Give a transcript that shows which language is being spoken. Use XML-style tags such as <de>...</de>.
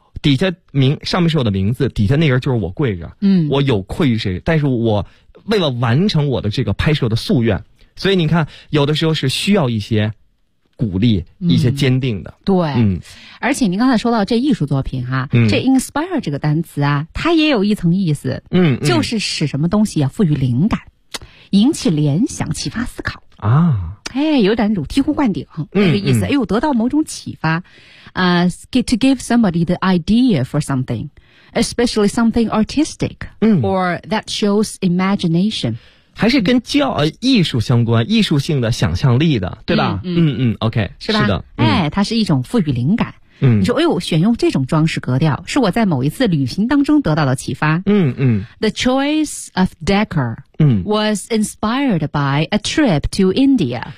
<zh>底下名上面是我的名字，底下那人就是我跪着。我有愧于谁，但是我为了完成我的这个拍摄的夙愿，所以你看有的时候是需要一些鼓励，一些坚定的。对，而且您刚才说到这艺术作品哈、这 inspire 这个单词啊，它也有一层意思。就是使什么东西啊赋予灵感，引起联想，启发思考啊。哎，有点那种醍醐灌顶那个意思。哎呦，得到某种启发。</zh> <en>To give somebody the idea for something, especially something artistic, or that shows imagination.</en> <zh>还是跟教艺术相关，艺术性的想象力的，对吧？ OK，是吧？是的，哎，它是一种赋予灵感。你说，哎呦，选用这种装饰格调，是我在某一次旅行当中得到的启发。</zh> <en>The choice of decor was inspired by a trip to India.</en>